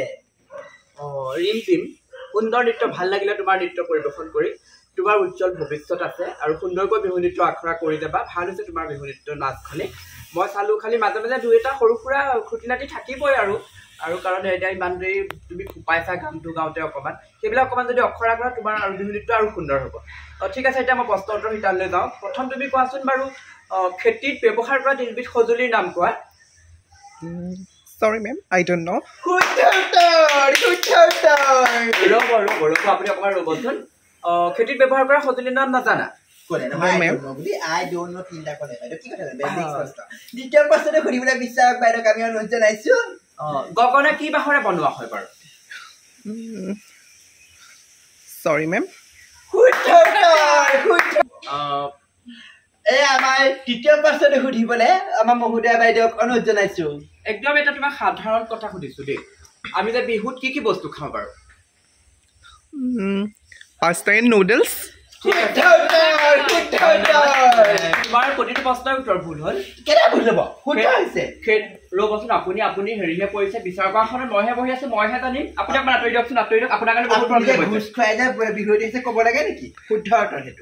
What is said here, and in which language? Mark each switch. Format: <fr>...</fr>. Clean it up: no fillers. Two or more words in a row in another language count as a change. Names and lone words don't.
<as>ৰিমজিম সুন্দৰ নৃত্য ভাল লাগিলে তোমাৰ নৃত্য পৰিৱেশন কৰি তোমাৰ উজ্জ্বল ভৱিষ্যত আছে আৰু সুন্দৰকৈ বিহু নৃত্য আখৰা কৰি যাবা ভাল হৈছে তোমাৰ বিহু নৃত্য নাচখনি মই চালো খালি মাজে মাজে দুই এটা সৰু সুৰা খুটি নাটি থাকিবই আৰু কাৰণ এতিয়া ইমান দেৰি তুমি খোপাইছা গানটো গাওঁতে অকণমান সেইবিলাক অকণমান যদি অখৰা কৰা তোমাৰ আৰু বিহু নৃত্য আৰু সুন্দৰ হ'ব ঠিক আছে এতিয়া মই প্ৰশ্ন উত্তৰ শিতানলৈ যাওঁ প্ৰথম তুমি কোৱাচোন বাৰু খেতিত ব্যৱহাৰ কৰা তিনিবিধ সঁজুলিৰ নাম কোৱা</as> <en>Sorry, ma'am. I don't know.</en> <as>আপুনি অকণমান ৰ'বচোন খেতিত ব্যৱহাৰ কৰা সঁজুলিৰ নাম নাজানা দ্বিতীয় প্ৰশ্নটো সুধিবলৈ বিচাৰক বাইদেউক আমি অনুৰোধ জনাইছো গগনা কি বাঁহৰে বনোৱা হয় বাৰু</as> <en>Sorry, ma'am.</en> <as>আমাৰ তৃতীয় প্ৰশ্নটো সুধিবলৈ আমাৰ মহোদয়া বাইদেউক অনুৰোধ জনাইছো একদম এটা তোমাক সাধাৰণ কথা সুধিছো দেই আমি যে বিহুত কি বস্তু খাওঁ বাৰু</as> <en>Pasta and noodles.</en> <as>তোমাৰ প্ৰতিটো প্ৰশ্নৰ উত্তৰ ভুল হ'ল কেনে ভুল হ'ব শুদ্ধ হৈছে ৰ'বচোন আপুনি হেৰিহে পৰিছে বিচাৰকখনত মইহে বহি আছো মইহে জানিম আপুনি অকণমান আঁতৰি দিয়কচোন আপোনাৰ কাৰণে বহুত প্ৰব্লেম ঘোষ খুৱাই যে বিহুৱতী হৈছে ক'ব লাগে নেকি শুদ্ধ উত্তৰ সেইটো</as>